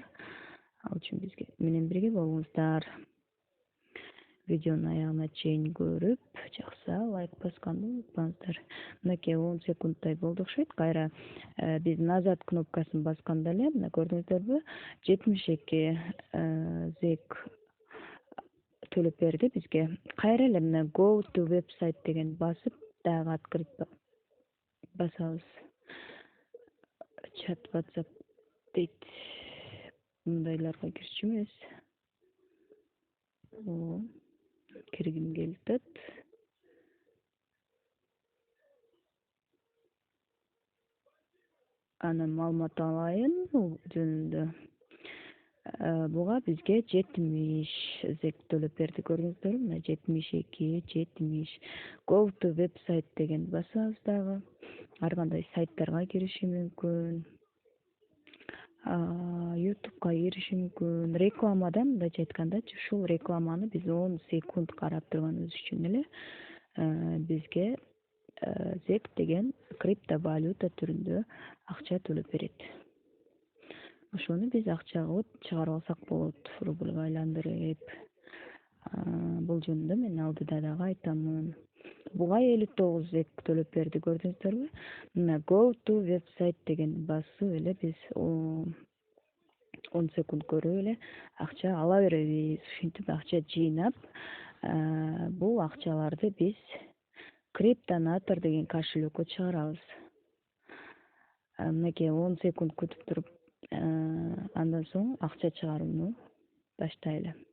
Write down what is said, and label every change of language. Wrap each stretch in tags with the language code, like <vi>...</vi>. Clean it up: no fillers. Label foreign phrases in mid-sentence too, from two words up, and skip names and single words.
<ky>Ал үчүн бизге менен бирге болуңуздар. Видеонун аягына чейин көрүп, жакса лайк басканды унутпаңыздар. Мынакей 10 секундтай болду окшойт. Кайра биз назад кнопкасын басканда эле, мына көрдүңүздөрбү, 72 зек төлөп берди бизге. Кайра эле мына</ky> <en>go to website</en> <ky>деген басып, дагы открыть басабыз. Чат WhatsApp дейт. Мындайларга кирчү эмес. Киргим келип атат. Анан маалымат алайын жөнүндө. Буга бизге 70 зек төлөп берди, көрдүңүздөрбү? Мына 72, 70.</ky> <en>Go to website</en> <ky>деген басабыз дагы. Ар кандай сайттарга кириши мүмкүн. YouTube'га кириши мүмкүн. Рекламадан мындайча айтканда, ушул рекламаны биз 10 секунд карап турганыбыз үчүн эле бизге зек деген криптовалюта түрүндө акча төлөп берет. Ошону биз акча кылып чыгарып алсак болот, рубльга айландырып. Бул жөнүндө мен алдыда дагы айтамын. Буга 59 зек төлөп берди, көрдүңүздөрбү? Мына</ky> <en>go to website</en> <ky>деген басып эле биз 10 секунд көрүп эле акча ала беребиз. Ушинтип акча жыйнап, бул акчаларды биз Криптонатор деген кошелёкко чыгарабыз. Мынакей 10 секунд күтүп туруп, андан соң акча чыгарууну баштайлы.</ky>